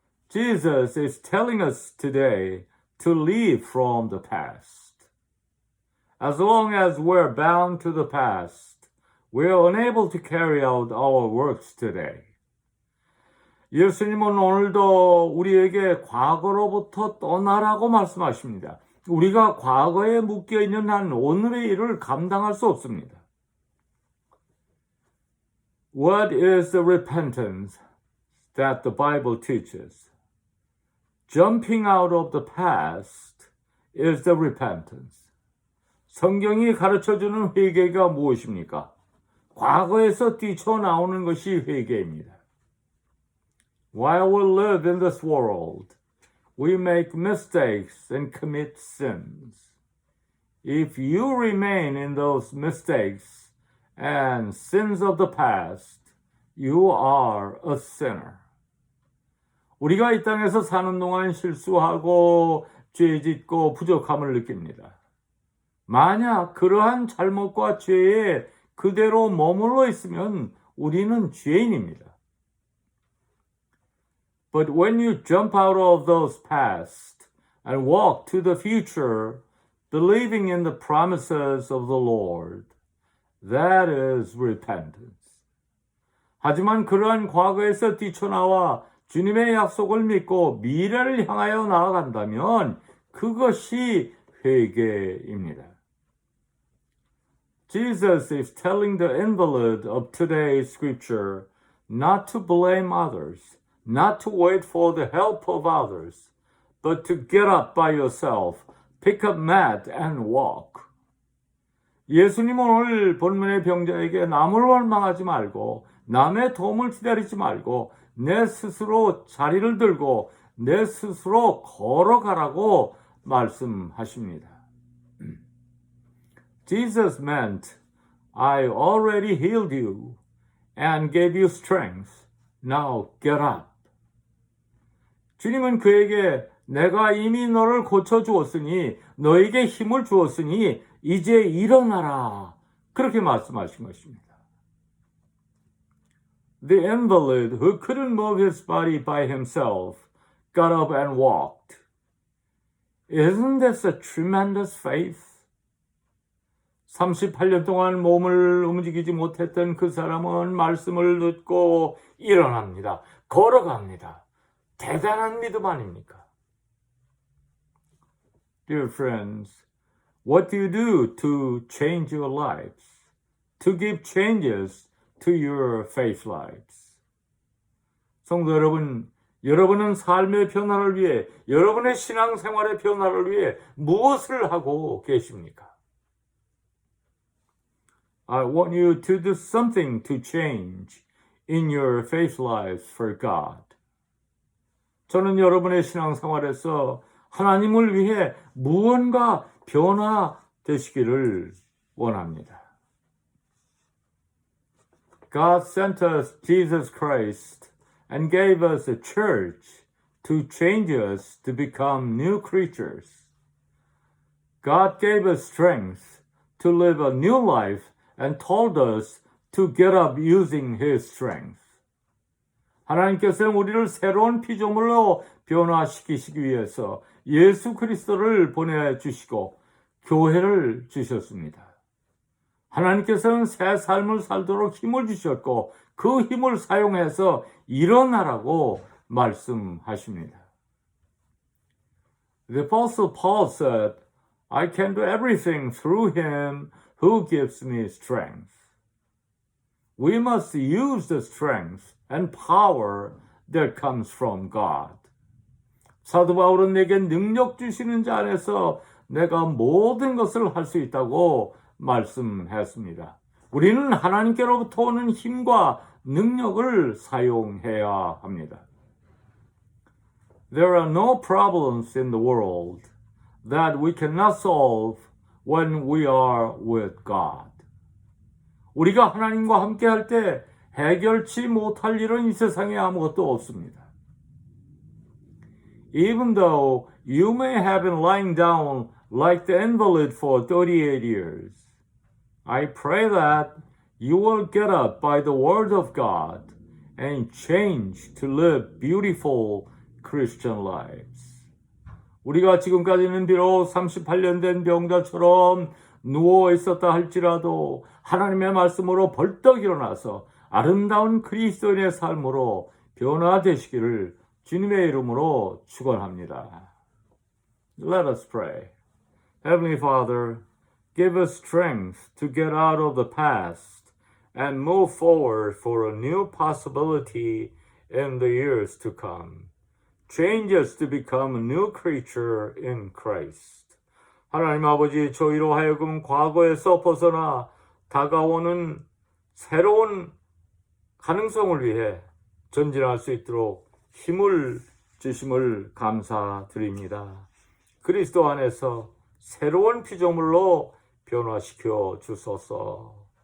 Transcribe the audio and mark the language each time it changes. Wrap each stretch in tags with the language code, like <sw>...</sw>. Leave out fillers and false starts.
<en>Jesus is telling us today to leave from the past. As long as we're bound to the past, we're unable to carry out our works today.</en> <ko>예수님은 오늘도 우리에게 과거로부터 떠나라고 말씀하십니다. 우리가 과거에 묶여있는 한 오늘의 일을 감당할 수 없습니다.</ko> <en>What is the repentance that the Bible teaches? Jumping out of the past is the repentance.</en> <ko>성경이 가르쳐주는 회개가 무엇입니까? 과거에서 뛰쳐나오는 것이 회개입니다.</ko> <en>While we live in this world, we make mistakes and commit sins. If you remain in those mistakes and sins of the past, you are a sinner.</en> <ko>우리가 이 땅에서 사는 동안 실수하고 죄짓고 부족함을 느낍니다. 만약 그러한 잘못과 죄에 그대로 머물러 있으면 우리는 죄인입니다.</ko> <en>But when you jump out of those past and walk to the future, believing in the promises of the Lord, that is repentance.</en> <ko>하지만 그러한 과거에서 뛰쳐나와 주님의 약속을 믿고 미래를 향하여 나아간다면 그것이 회개입니다.</ko> <en>Jesus is telling the invalid of today's scripture not to blame others, not to wait for the help of others, but to get up by yourself, pick up mat and walk.</en> <ko>예수님은 오늘 본문의 병자에게 남을 원망하지 말고 남의 도움을 기다리지 말고 내 스스로 자리를 들고 내 스스로 걸어가라고 말씀하십니다.</ko> <en>Jesus meant, I already healed you and gave you strength. Now get up.</en> <ko>주님은 그에게 내가 이미 너를 고쳐주었으니 너에게 힘을 주었으니 이제 일어나라. 그렇게 말씀하신 것입니다.</ko> <en>The invalid who couldn't move his body by himself got up and walked. Isn't this a tremendous faith?</en> <ko>38년 동안 몸을 움직이지 못했던 그 사람은 말씀을 듣고 일어납니다. 걸어갑니다. 대단한 믿음 아닙니까?</ko> <en>Dear friends, what do you do to change your lives? To give changes to your faith lives?</en> <ko>성도 여러분, 여러분은 삶의 변화를 위해, 여러분의 신앙생활의 변화를 위해 무엇을 하고 계십니까?</ko> <en>I want you to do something to change in your faith lives for God.</en> <ko>저는 여러분의 신앙생활에서 하나님을 위해 무언가 변화되시기를 원합니다.</ko> <en>God sent us Jesus Christ and gave us a church to change us to become new creatures. God gave us strength to live a new life and told us to get up using His strength.</en> <ko>하나님께서는 우리를 새로운 피조물로 변화시키시기 위해서 예수 그리스도를 보내주시고 교회를 주셨습니다. 하나님께서는 새 삶을 살도록 힘을 주셨고 그 힘을 사용해서 일어나라고 말씀하십니다.</ko> <en>The Apostle Paul said, I can do everything through him who gives me strength. We must use the strength and power that comes from God.</en> <ko>사도 바울은 내게 능력 주시는 자 안에서 내가 모든 것을 할 수 있다고 말씀했습니다. 우리는 하나님께로부터 오는 힘과 능력을 사용해야 합니다.</ko> <en>There are no problems in the world that we cannot solve when we are with God.</en> <ko>우리가 하나님과 함께 할 때 해결치 못할 일은 이 세상에 아무것도 없습니다.</ko> <en>Even though you may have been lying down like the invalid for 38 years, I pray that you will get up by the word of God and change to live beautiful Christian lives.</en> <ko>우리가 지금까지는 비록 38년 된 병자처럼 누워 있었다 할지라도 하나님의 말씀으로 벌떡 일어나서 아름다운 그리스도인의 삶으로 변화되시기를 주님의 이름으로 축원합니다.</ko> <en>Let us pray. Heavenly Father, give us strength to get out of the past and move forward for a new possibility in the years to come. Change us to become a new creature in Christ.</en> <ko>하나님 아버지, 저희로 하여금 과거에서 벗어나 다가오는 새로운 가능성을 위해 전진할 수 있도록 힘을 주심을 감사드립니다. 그리스도 안에서 새로운 피조물로 변화시켜 주소서.</ko>